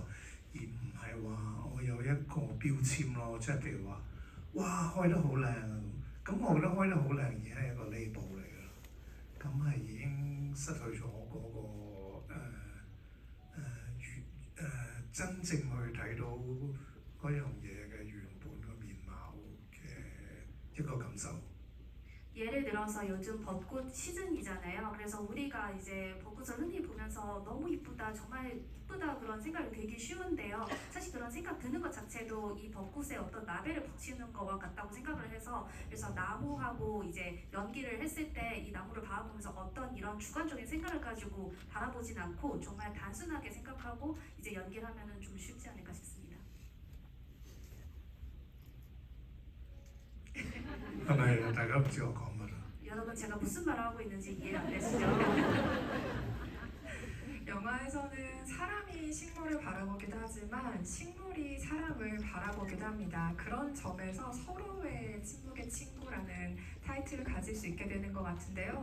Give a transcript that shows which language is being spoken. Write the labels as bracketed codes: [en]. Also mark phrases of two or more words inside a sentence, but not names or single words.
[yue] 而唔係話我有一個標籤咯，即係譬如話，哇開得好靚啊咁，我覺得開得好靚已經係一個 label 嚟㗎啦，咁係已經失去咗嗰、個真正去睇到嗰樣嘢嘅原本個面貌嘅一個感受。 [ko] 예를 들어서 요즘 벚꽃 시즌이잖아요. 그래서 우리가 이제 벚꽃을 흔히 보면서 너무 이쁘다, 정말 이쁘다 그런 생각이 들기 쉬운데요. 사실 그런 생각 드는 것 자체도 이 벚꽃에 어떤 라벨을 붙이는 거와 같다고 생각을 해서, 그래서 나무하고 이제 연기를 했을 때 이 나무를 바라보면서 어떤 이런 주관적인 생각을 가지고 바라보진 않고 정말 단순하게 생각하고 이제 연기를 하면은 좀 쉽지 않을까 싶습니다. [yue] 係咪大家唔知我講乜啊？ [ko] 여러분 제가 무슨 말을 하고 있는지 이해 안 되시죠? 영화에서는 사람이 식물을 바라보기도 하지만 식물이 사람을 바라보기도 합니다. 그런 점에서 서로의 침묵의 친구라는 타이틀을 가질 수 있게 되는 것 같은데요.